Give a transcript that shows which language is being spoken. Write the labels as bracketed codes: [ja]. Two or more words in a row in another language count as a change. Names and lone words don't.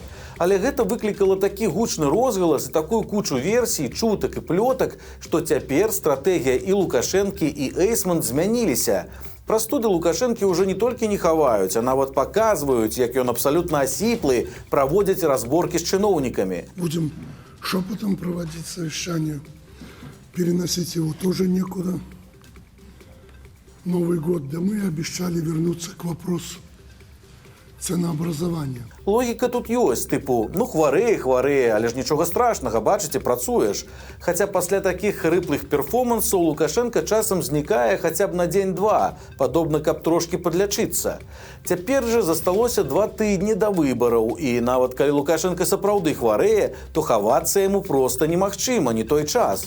[be] Але гэта выклікала такі гучны розгалас і такую кучу версій, чутак і плётак, што цяпер стратэгія і Лукашэнкі, і Эйсман змяніліся. Прастуды Лукашэнкі ўжо не толькі не хаваюць, а нават паказваюць, як ён абсалютна асіплы, праводзяць разборкі з чыноўнікамі. [ru] Будем шепотом проводить совещание. Переносить его тоже некуда. Новый год, да мы обещали вернуться к вопросу ценообразования. [be] Логіка тут ёсць, типу, ну хварэе, але ж нічога страшнага, бачыце, працуеш. Хаця пасля такіх хрыплых перформансаў Лукашенко часам знікае хаця б на дзень-два, падобна, каб трошкі падлячыцца. Цяпер жа засталося 2 тыдні да выбараў, і нават калі Лукашенко сапраўды хварэе, то хавацца яму проста немагчыма, не той час.